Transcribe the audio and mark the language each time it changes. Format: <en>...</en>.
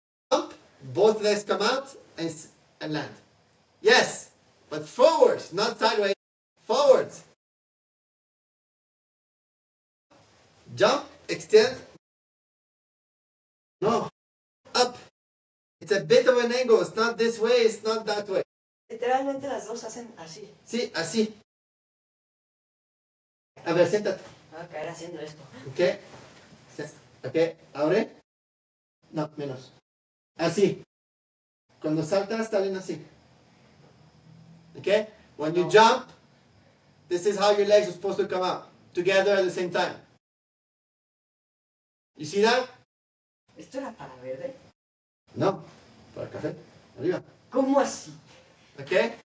<en>Jump, both legs come out and land. Yes, but forwards, not sideways. Forwards. Jump, extend. No, up. It's a bit of an angle. It's not this way, it's not that way.</en> <es>Literalmente las dos hacen así. Sí, así. A ver, siéntate. Va a caer haciendo esto. Ok. Ok, abre. No, menos. Así. Cuando saltas, salen así.</es> <en>Okay? When you jump, this is how your legs are supposed to come out. Together at the same time. You see that?</en> <es>¿Esto era para verde? No. Para el café. Arriba. ¿Cómo así?</es> <en>Okay?</en>